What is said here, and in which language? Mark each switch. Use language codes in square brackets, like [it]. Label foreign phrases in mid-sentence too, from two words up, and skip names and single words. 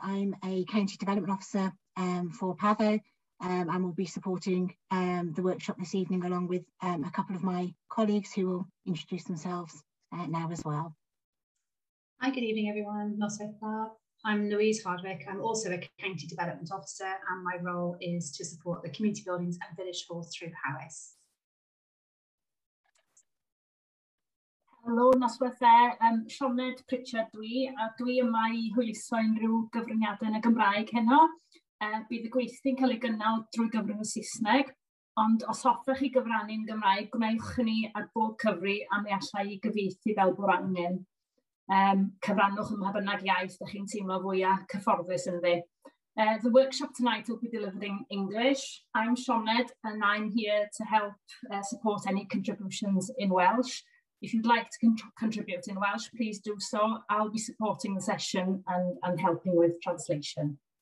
[en] I'm a County Development Officer for Powys, and will be supporting the workshop this evening along with a couple of my colleagues who will introduce themselves now as well. Hi, good evening everyone. I'm Louise Hardwick. I'm also a County Development Officer, and my role is to support the community buildings and village halls through Powys. [cy] Helo, noswaith Sioned Pritchard dwi, a dwi yma I hwyluso unrhyw gyfraniadau yn y Gymraeg heno. Bydd y gweithio'n cael ei gynnal drwy gyfrwng y Saesneg, ond os hoffech I gyfrannu'n Gymraeg, gwnewch hynny ar bob cyfri a mi allai I gyfieithu fel bod angen. Cyfrannwch ym mha bynnag iaith ydych chi'n teimlo fwyaf cyfforddus ynddi. [en] The workshop tonight will be delivered in English. I'm Sioned and I'm here to help support any contributions in Welsh. If you'd like to contribute in Welsh, please do so. I'll be supporting the session and helping with translation.